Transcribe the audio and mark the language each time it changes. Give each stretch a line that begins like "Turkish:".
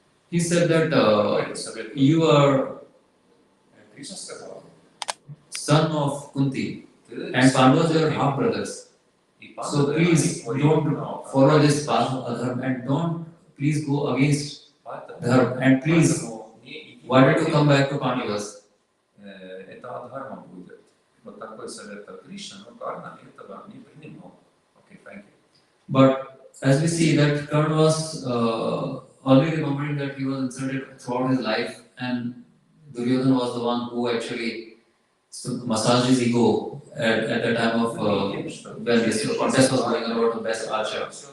English: He said that you are son of Kunti and Pandavas are half brothers. So please don't follow this path of adharma and don't please go against dharma and please why don't you come back to Pandavas?
Russian: Это адхарма будет. Вот такой совет от Кришны, но Карна этого не принимал.
English: Okay, thank you. But as we see that Karna was only remembering that he was insulted throughout his life and Duryodhana was the one who actually massaged his ego at the time of when this contest was going about the best archer.